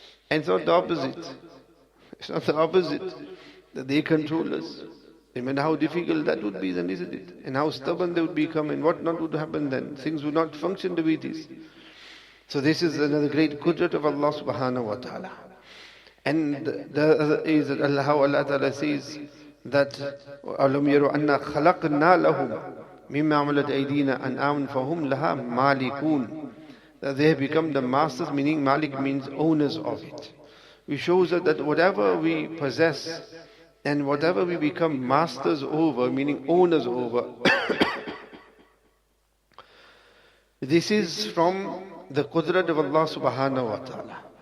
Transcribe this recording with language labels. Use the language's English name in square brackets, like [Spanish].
[English] And it's not the opposite. It's not the opposite, that they control us. Imagine how difficult that would be then, isn't it? And how stubborn they would become and what not would happen then. Things would not function the way it is. So this is another great qudrat of Allah Subhanahu wa Ta'ala. And the other is that how Allah Ta'ala says that [Arabic] أَلَمْ يَرُوا أَنَّا خَلَقْنَا لَهُمْ مِمَّا عَمَلَتْ أَيْدِينَا أَنْعَامًا فَهُمْ لَهَا مَالِكُونَ. [English] that they have become the masters, meaning Malik means owners of it. Which shows that whatever we possess and whatever we become masters over, meaning owners over, this is from the qudrat of Allah subhanahu wa ta'ala.